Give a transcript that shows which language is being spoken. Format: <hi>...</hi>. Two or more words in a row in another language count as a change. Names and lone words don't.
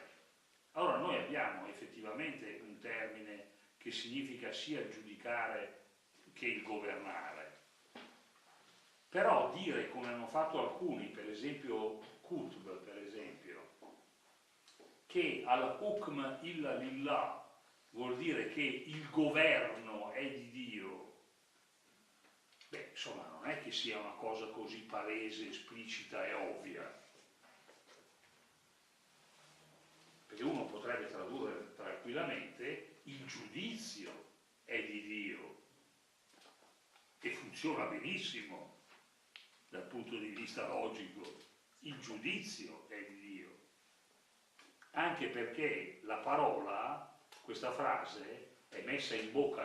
<it>Allora noi abbiamo effettivamente un termine che significa sia giudicare che il governare. Però dire, come hanno fatto alcuni, per esempio Qutb, per esempio, che</it> <ar>الحكم إلا لله</ar> <it>vuol dire che il governo è di Dio, beh, insomma, non è che sia una cosa così palese, esplicita e ovvia. Perché uno potrebbe tradurre tranquillamente il giudizio è di Dio, e funziona benissimo dal punto di vista logico, il giudizio è di Dio, anche perché la parola, questa frase, è messa in bocca</it>